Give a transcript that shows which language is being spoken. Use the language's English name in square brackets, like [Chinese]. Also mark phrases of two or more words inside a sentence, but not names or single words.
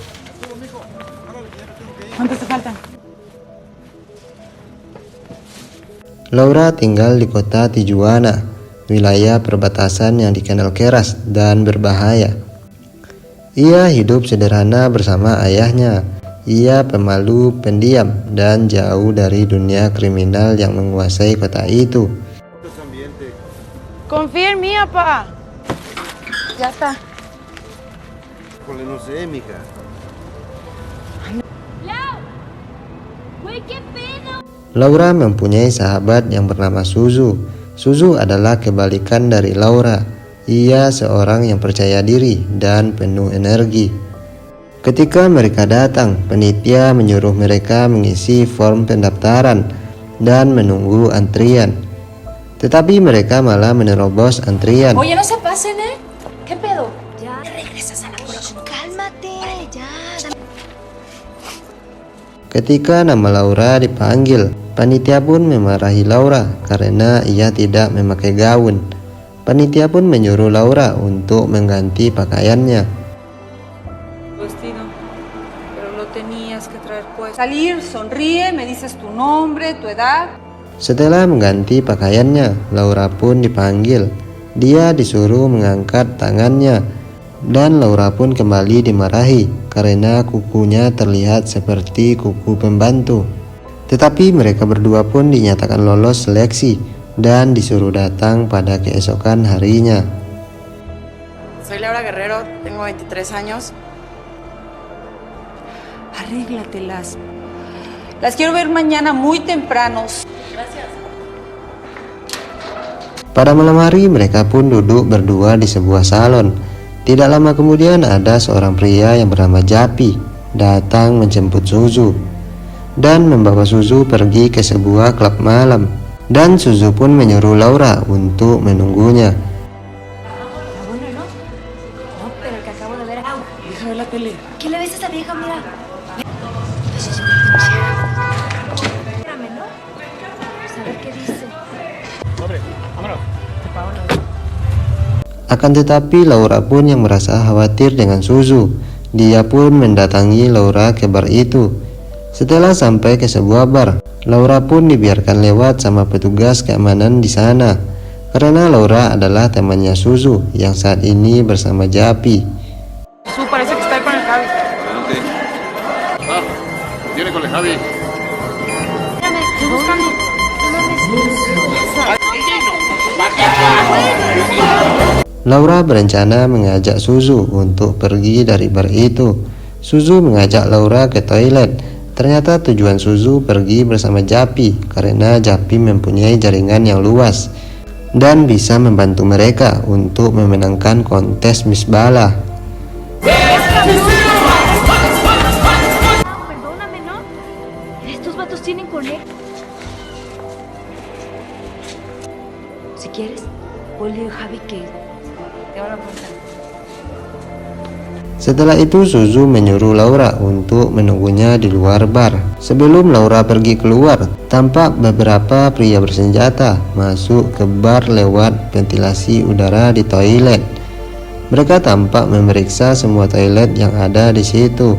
[Indonesian] Laura tinggal di kota Tijuana, wilayah perbatasan yang dikenal keras dan berbahaya. Ia hidup sederhana bersama ayahnya. Ia pemalu, pendiam, dan jauh dari dunia kriminal yang menguasai kota itu. [Spanish] Confía en mí, papá. Ya está. No sé, mija. [Indonesian] Laura mempunyai sahabat yang bernama Suzu. Suzu adalah kebalikan dari Laura. Ia seorang yang percaya diri dan penuh energi. Ketika mereka datang, panitia menyuruh mereka mengisi form pendaftaran dan menunggu antrian. Tetapi mereka malah menerobos antrian. [Spanish] Oye, no se pasen, ¿eh? ¿Qué pedo? Ya, regresas a la colonia. Cálmate, ya. [Indonesian] Ketika nama Laura dipanggil, panitia pun memarahi Laura karena ia tidak memakai gaun. Panitia pun menyuruh Laura untuk mengganti pakaiannya. [Spanish] Salir, sonríe, me dices tu nombre, tu edad. [Indonesian] Setelah mengganti pakaiannya, Laura pun dipanggil. Dia disuruh mengangkat tangannya, dan Laura pun kembali dimarahi karena kukunya terlihat seperti kuku pembantu. Tetapi mereka berdua pun dinyatakan lolos seleksi dan disuruh datang pada keesokan harinya. [Spanish] Soy Laura Guerrero, tengo 23 años. Arréglatelas. Las quiero ver mañana muy temprano. Gracias. [Indonesian] Pada malam hari mereka pun duduk berdua di sebuah salon. Tidak lama kemudian ada seorang pria yang bernama Japi datang menjemput Suzu dan membawa Suzu pergi ke sebuah klub malam. Dan Suzu pun menyuruh Laura untuk menunggunya. [Spanish] ¿Qué le ves a esa vieja? Mira. [Indonesian] Akan tetapi Laura pun yang merasa khawatir dengan Suzu. Dia pun mendatangi Laura ke bar itu. Setelah sampai ke sebuah bar, Laura pun dibiarkan lewat sama petugas keamanan di sana karena Laura adalah temannya Suzu yang saat ini bersama Japi. [Spanish] Su parece que está con el Javi. Adelante. Ah, viene con el Javi. Estoy buscando. [Indonesian] Laura berencana mengajak Suzu untuk pergi dari bar itu. Suzu mengajak Laura ke toilet. Ternyata tujuan Suzu pergi bersama Japi karena Japi mempunyai jaringan yang luas dan bisa membantu mereka untuk memenangkan kontes Miss Bala. [Spanish] Perdóname, ¿no? Estos vatos tienen conecto. Si quieres, ponle a Javi que te van a contar. [Indonesian] Setelah itu Suzu menyuruh Laura untuk menunggunya di luar bar. Sebelum Laura pergi keluar, tampak beberapa pria bersenjata masuk ke bar lewat ventilasi udara di toilet. Mereka tampak memeriksa semua toilet yang ada di situ.